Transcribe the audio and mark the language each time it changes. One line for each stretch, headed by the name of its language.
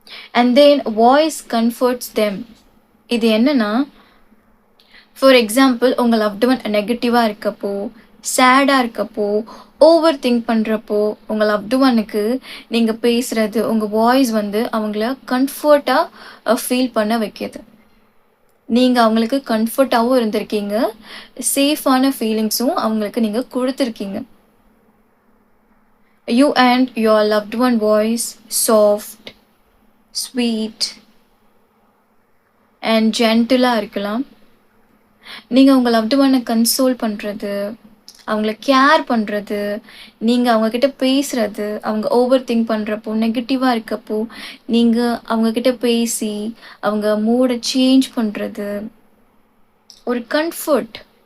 English: And then voice comforts them.
Tamil: இது என்னன்னா, for example உங்கள் லவ்டு ஒன் நெகட்டிவாக இருக்கப்போ, சேடாக இருக்கப்போ, ஓவர் திங்க் பண்ணுறப்போ உங்கள் லவ்டு ஒனுக்கு நீங்கள் பேசுகிறது, உங்கள் வாய்ஸ் வந்து அவங்கள கம்ஃபர்ட்டாக ஃபீல் பண்ண வைக்கிது. நீங்கள் அவங்களுக்கு கம்ஃபர்ட்டாகவும் இருந்திருக்கீங்க, சேஃபான ஃபீலிங்ஸும் அவங்களுக்கு நீங்கள் கொடுத்துருக்கீங்க.
English: You and your loved one voice soft, sweet and gentle-ஆக
Tamil: இருக்கலாம். நீங்கள் உங்கள் லவ்டு ஒன்னை கன்சோல் பண்ணுறது, அவங்கள கேர் பண்ணுறது, நீங்கள் அவங்கக்கிட்ட பேசுகிறது, அவங்க ஓவர் திங்க் பண்ணுறப்போ, நெகட்டிவாக இருக்கப்போ நீங்கள் அவங்கக்கிட்ட பேசி அவங்க மூடை சேஞ்ச் பண்ணுறது, ஒரு கம்ஃபர்ட்.